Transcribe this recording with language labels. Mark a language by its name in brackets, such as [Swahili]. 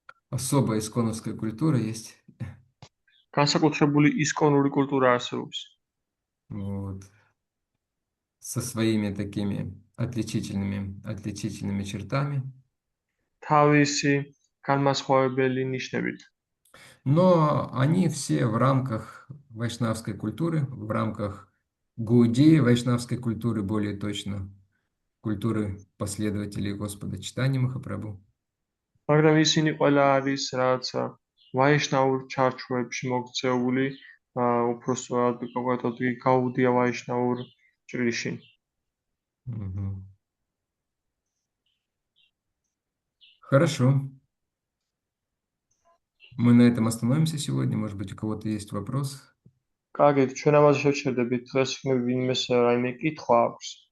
[Russian] Особая исконовская культура есть. [Georgian] განსაკუთრებული ისკონური კულტურა არსებობს. [Russian] Вот. Со своими такими отличительными чертами. [Georgian] თავისი განმასხვავებელი ნიშნებით. [Russian] Но они все в рамках вайшнавской культуры, в рамках гауди вайшнавской культуры, более точно, культуры последователей Господа Чайтаньи Махапрабху. [Georgian] მაგრამ ისინი ყველა არის რაც ვაიშნაურ ჩარჩოებში მოქცეული, უпростად კონკრეტულად გაუდია ვაიშნაურ ჭრილში. Мгм. [Russian] Хорошо. Мы на этом остановимся сегодня. Может быть, у кого-то есть вопрос? [Georgian] კარგი, ჩვენ ამაზე შევჩერდებით. დღეს ვინმეს რაიმე კითხვა აქვს?